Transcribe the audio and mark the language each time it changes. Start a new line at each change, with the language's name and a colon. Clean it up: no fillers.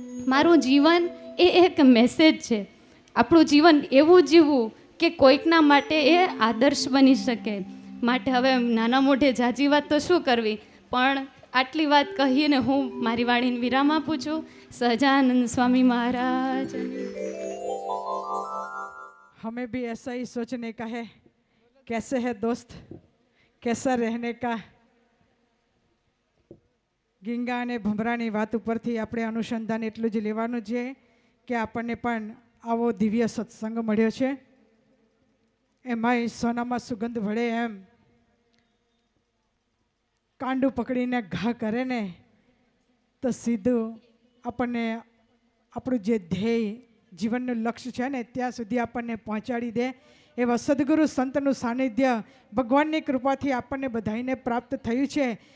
Gujarati: મારું જીવન એ એક મેસેજ છે. આપણું જીવન એવું જીવવું કે કોઈકના માટે એ આદર્શ બની શકે. માટે હવે નાના મોઢે જાજી વાત તો શું કરવી, પણ આટલી વાત કહીને હું મારી વાણીને વિરામ આપું છું. સહજાનંદ સ્વામી महाराज।
Hindi: हमें भी ऐसा ही सोचने का है, कैसे है दोस्त, कैसा रहने का।
Gujarati: ગીંગા અને ભમરાની વાત ઉપરથી આપણે અનુસંધાન એટલું જ લેવાનું છે કે આપણને પણ આવો દિવ્ય સત્સંગ મળ્યો છે. એમાંય સોનામાં સુગંધ ભળે એમ કાંડું પકડીને ઘા કરે ને તો સીધું આપણને આપણું જે ધ્યેય જીવનનું લક્ષ્ય છે ને ત્યાં સુધી આપણને પહોંચાડી દે એવા સદગુરુ સંતનું સાનિધ્ય ભગવાનની કૃપાથી આપણને બધાઈને પ્રાપ્ત થયું છે.